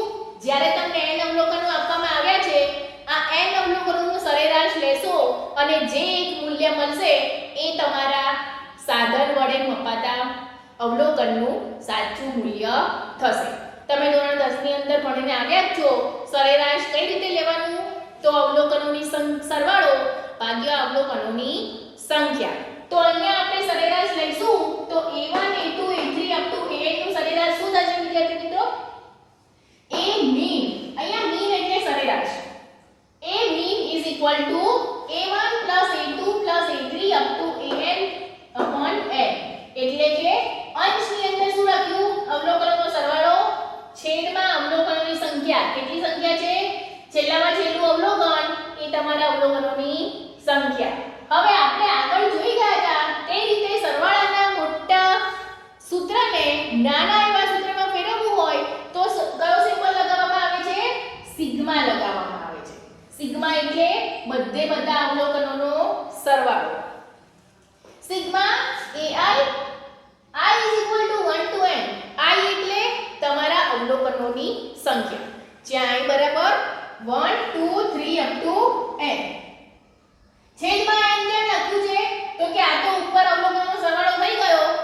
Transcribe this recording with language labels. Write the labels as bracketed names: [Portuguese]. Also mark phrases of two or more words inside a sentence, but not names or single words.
[Gujarati] જ્યારે તમને n અવલોકનો આપવામાં આવ્યા છે, આ n અવલોકનોનું સરેરાશ લેશો અને જે એક મૂલ્ય મળશે એ તમારા સાધન વડે મપાતા અવલોકનનું સાચું મૂલ્ય થશે. તમે ધોરણ 10 ની અંદર ભણીને આવ્યા છો સરેરાશ કઈ રીતે લેવાનું? તો અવલોકનોની સરવાળો ભાગ્યા અવલોકનોની સંખ્યા. તો અહીંયા આપણે સરેરાશ લઈશું તો a1 a2 a3 [English] up to an [Gujarati] નું સરેરાશ શું થશે વિદ્યાર્થી મિત્રો? [English] a mean. [Gujarati] અહીંયા mean એટલે સરેરાશ. [English] a mean is equal to a1 plus a2 plus a3 up to an upon n. [Gujarati] એટલે કે અંશની અંદર શું લખ્યું? અવલોકનોનો સરવાળો છેદમાં અવલોકનોની સંખ્યા. કેટલી સંખ્યા છે? છેલ્લામાં છેલ્લું અવલોકન એ તમારા અવલોકનોની સંખ્યા. હવે આપણે આગળ જોઈ ગયા હતા તે રીતે સરવાળાના મોટા સૂત્રને નાના એવા સૂત્રમાં ફેરવવું હોય તો કયો સિમ્બોલ લગાવવામાં આવે છે? સિગ્મા લગાવવામાં આવે છે. સિગ્મા એટલે બધે બધા અવલોકનોનો સરવાળો. [English] સિગ્મા ai i is equal to 1 to n. [Gujarati] I એટલે તમારા અવલોકનોની સંખ્યા, જ્યાં i બરાબર 1 2 3 [English] up to n. [Gujarati] છેદમાં n જે લખ્યું છે તો કે આ તો ઉપર અવલોકનોનો સરવાળો થઈ ગયો